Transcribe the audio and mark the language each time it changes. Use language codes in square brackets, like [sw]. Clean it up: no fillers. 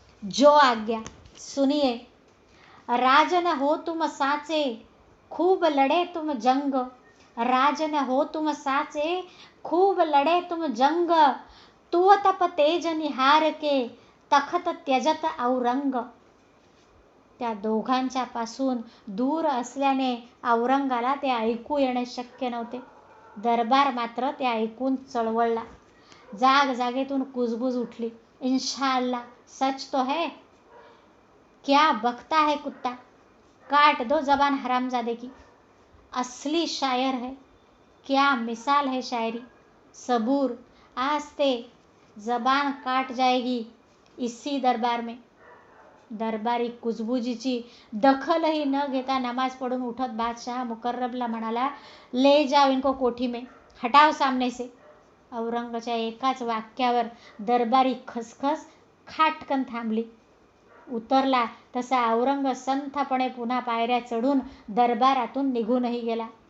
[hi] जो आज्ञा सुनिये. राजन हो तुम साचे खूब लढे तुम जंग, राजन हो तुम साचे खूब लढे तुम जंग, तू तप तेज निहार के तखत त्यजत औरंग. [mr] त्या दोघांच्या पासून दूर असल्याने औरंगाला ते ऐकू येणे शक्य नव्हते. दरबार मात्र ते ऐकून चळवळला. जाग जागेतून कुजबुज उठली. [hi] इंशाअल्लाह सच तो है. क्या बकता है कुत्ता, काट दो जबान हरामजादे की. असली शायर है, क्या मिसाल है शायरी. सबूर, आज ते जबान काट जाएगी इसी दरबार में. [mr] दरबारी कुजबुजीची दखलही न घेता नमाज पढ़ून उठत बादशाह मुकर्रबला म्हणाला, [hi] ले जाओ इनको कोठी में, हटाओ सामने से. [mr] औरंगच्या एकाच वाक्यावर दरबारी खसखस खाटकन थांबली. उतरला तसा औरंग संथपणे पुन्हा पायऱ्या चढून दरबारातून निघूनही गेला.